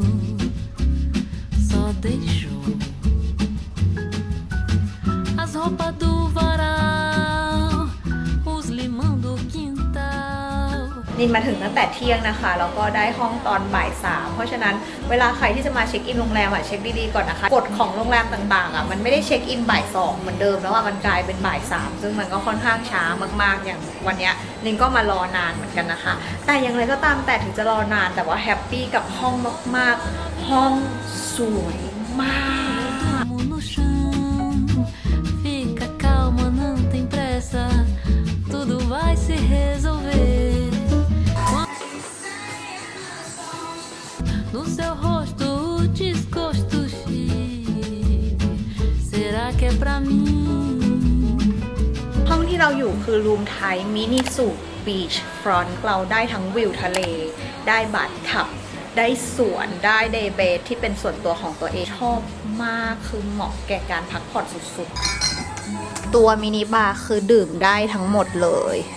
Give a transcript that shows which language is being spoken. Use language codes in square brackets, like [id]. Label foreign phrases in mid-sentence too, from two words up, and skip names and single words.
[pt] só deixou as roupas do varal, os limão do quintal. [th] นินมาถึงตั้งแต่เที่ยงนะคะแล้วก็ได้ห้องตอนบ่าย3เพราะฉะนั้นเวลาใครที่จะมาเช็คอินโรงแรมเช็คดีๆก่อนนะคะกฎของโรงแรมต่างๆมันไม่ได้เช็คอินบ่าย2เหมือนเดิมแล้วมันกลายเป็นบ่าย3ซึ่งมันก็ค่อนข้างช้ามากๆอย่างวันนี้นินก็มารอนานเหมือนกันนะคะแต่อย่างไรก็ตามแต่ถึงจะรอนานแต่ว่าแฮปปี้กับห้องมากๆห้องสวยมาก [pt] Fica calma, não tem pressa, tudo vai se resolver. No seu rosto o desgosto será que é pra mim [th] ห้องที่เราอยู่คือ [en] room type mini suite beachfront [th] เราได้ทั้งวิวทะเลได้บัตรขับได้สวนได้เดย์เบดที่เป็นส่วนตัวของตัวเองชอบมากคือเหมาะแก่การพักผ่อนสุดๆตัวมินิบาร์คือดื่มได้ทั้งหมดเลย